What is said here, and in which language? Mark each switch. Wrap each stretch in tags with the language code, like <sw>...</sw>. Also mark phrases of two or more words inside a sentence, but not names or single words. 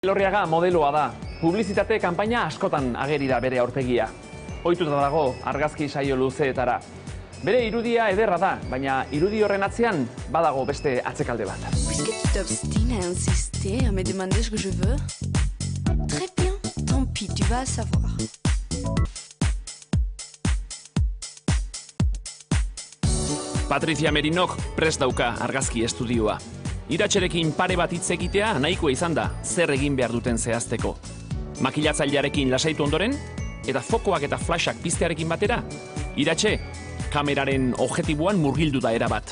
<eu>Elorriaga modeloa da. Publizitate kanpaina askotan ageri da bere aurpegia. Ohituta dago argazki saio luzeetara. Bere irudia ederra da, baina irudi horren atzean badago beste atzekalde bat.</eu> <fr>Puisque tu t'obstines à insister, à me demander ce que je veux, très bien, tant pis, tu vas savoir.</fr> <eu>Patricia Merinok prest dauka argazki estudioa. Iratxerekin pare bat hitz egitea nahikoa izan da, zer egin behar duten zehazteko. Makilatzailearekin lasaitu ondoren, eta fokoak eta flashak piztearekin batera, Iratxe kameraren objektiboan murgildu da erabat.</eu>